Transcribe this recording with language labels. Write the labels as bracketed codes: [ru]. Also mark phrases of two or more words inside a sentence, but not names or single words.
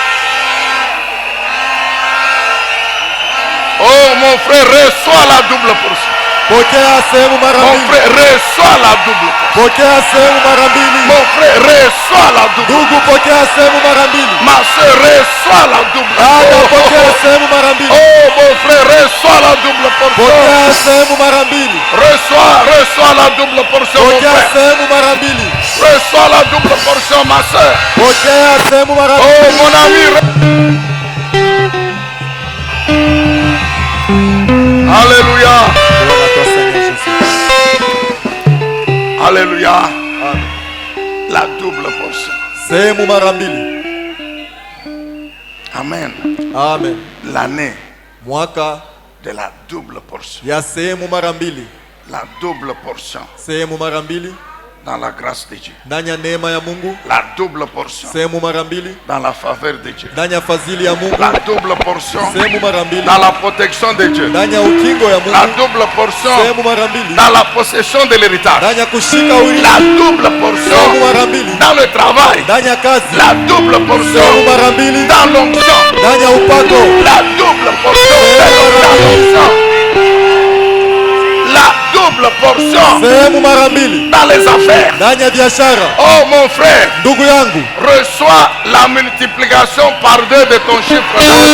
[fr] Oh mon frère, reçois la double portion. [sw] Pokea sehemu mara [fr] Mon [sw] mbili. [fr] frère, reçois la double portion. [sw] Pokea sehemu mara mbili. [fr] Mon frère, reçois la double portion. [sw] Ndugu, pokea sehemu mara mbili. [fr] Ma soeur, reçois la double [sw] Dada, pokea [fr] portion. [sw] sehemu mara mbili. [fr] Oh mon frère, reçois la double portion. [sw] Pokea sehemu mara mbili. [fr] Reçois la double portion, mon [sw] Pokea [fr] frère. [sw] sehemu mara mbili. [fr] Reçois la double portion, ma soeur. [sw] Pokea sehemu mara mbili. [fr] Oh mon ami. Alléluia. Alléluia. La double portion. [sw] Sehemu mara mbili. [fr] Amen. Amen. L'année [sw] Mwaka [fr] de la double portion. [sw] ya sehemu mara mbili. [fr] La double portion. [sw] Sehemu mara mbili. [fr] dans la grâce de Dieu. [sw] ndani ya neema ya Mungu, [fr] La double portion [sw] sehemu mara mbili [fr] dans la faveur de Dieu. [sw] ndani ya fadhili ya Mungu, [fr] La double portion [sw] sehemu mara mbili [fr] dans la protection de Dieu. [sw] ndani ya ukingo ya [fr] La [sw] Mungu, [fr] double portion [sw] sehemu mara mbili [fr] dans la possession de l'héritage. [sw] ndani ya kushika urithi, [fr] La double [sw] sehemu [fr] portion [sw] mara mbili [fr] dans le travail. [sw] ndani ya kazi, [fr] La double [sw] sehemu [fr] portion [sw] mara mbili [fr] dans l'onction. [sw] ndani ya upako, [fr] La double portion dans l'onction. La double portion [sw] sehemu mara mbili [fr] dans les affaires. [sw] ndani ya biashara. [fr] Oh mon frère, [sw] Ndugu yangu, [fr] reçois la multiplication par 2 de ton chiffre d'affaires.